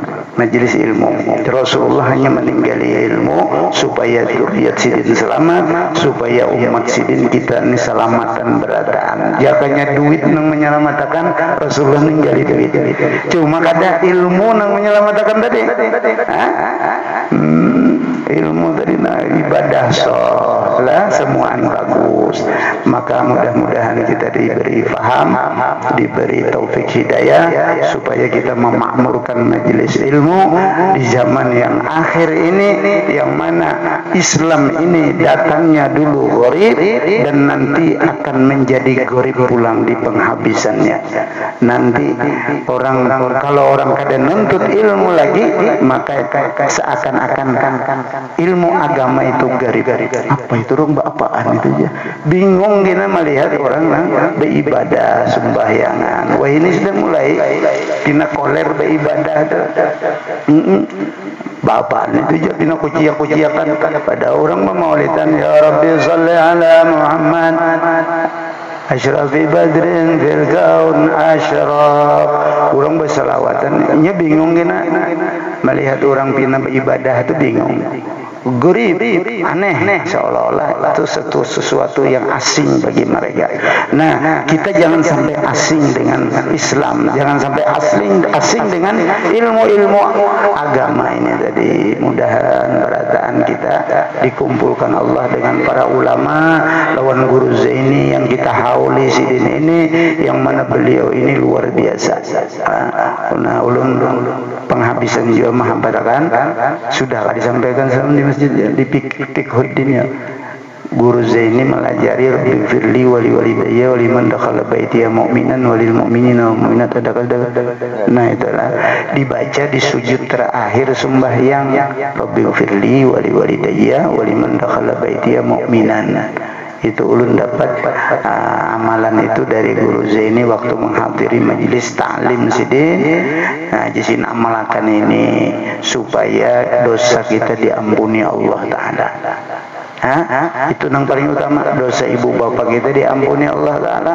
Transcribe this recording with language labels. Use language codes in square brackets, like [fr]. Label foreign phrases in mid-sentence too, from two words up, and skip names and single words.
[bjn] Majelis ilmu, Rasulullah hanya meninggali ilmu supaya zuriat Sidin selamat, supaya umat Sidin kita ini selamatan berataan. Jakanya duit nang menyelamatkan, Rasulullah ninggali duit. Cuma kada ilmu nang menyelamatkan tadi. Ilmu tadi ibadah sholat semuaan bagus. Maka maka mudah-mudahan kita diberi paham, diberi taufik hidayah supaya kita memakmurkan majelis ilmu di zaman yang akhir ini, yang mana Islam ini datangnya dulu gharib dan nanti akan menjadi gharib pulang di penghabisannya. Nanti kalau orang kada nuntut ilmu lagi, maka seakan-akan ilmu agama itu gharib. Apa itu dong, apaan itu ya? Bingung kita melihat orang beribadah sembahyangan. Wah, ini sudah mulai tina koler beribadah. Bapak itu jadi nak kuciak-kuciakan pada orang memaulidan, [ar] يا رب صل على محمد أشرف بدر في الكون أشرف. [bjn] Orang berselawatan, nya bingung gina melihat orang pina beribadah itu bingung. Gurib, aneh, seolah-olah itu sesuatu yang asing bagi mereka. Nah, kita jangan sampai asing dengan Islam, jangan sampai asing dengan ilmu-ilmu agama ini. Jadi mudahan berataan kita dikumpulkan Allah dengan para ulama lawan guru Zaini yang kita hauli sidin ini, yang mana beliau ini luar biasa. Nah, ulun penghabisan juga mahabarakan sudah disampaikan di masjid ya, di Fikhuddin ya. Guru Zaini melajari [ar] رب اغفر لي ولوالدي ولمن دخل بيتي مؤمنا وللمؤمنين والمؤمنات. [bjn] Nah, itulah dibaca di sujud terakhir sembahyang, [ar] رب اغفر لي ولوالدي ولمن دخل بيتي مؤمنا. [bjn] Itu ulun dapat amalan itu dari Guru Zaini waktu menghadiri majelis ta'lim sidin. Nah, jisin amalkan ini supaya dosa kita diampuni Allah Ta'ala. Itu yang paling utama, dosa ibu bapak kita diampuni Allah Ta'ala.